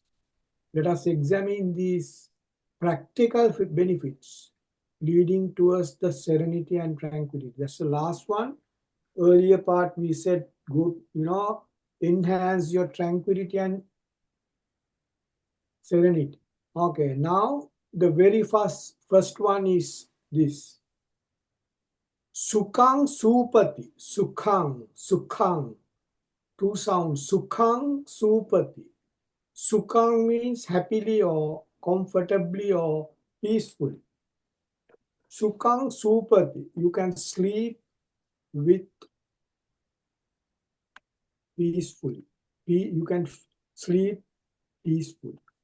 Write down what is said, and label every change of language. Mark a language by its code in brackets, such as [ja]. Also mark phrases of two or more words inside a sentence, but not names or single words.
[en] Let us examine these practical benefits leading towards the serenity and tranquility. That's the last one. Earlier part we said, good, enhance your tranquility and serenity. Okay, now the very first one is this. [pi] Sukhang Supati. Sukhang. [en] Two sounds. [pi] Sukhang Supati. [en] Sukhang means happily or comfortably or peacefully. [pi] Sukhang Supati. [en] You can sleep with peacefully. You can sleep peacefully.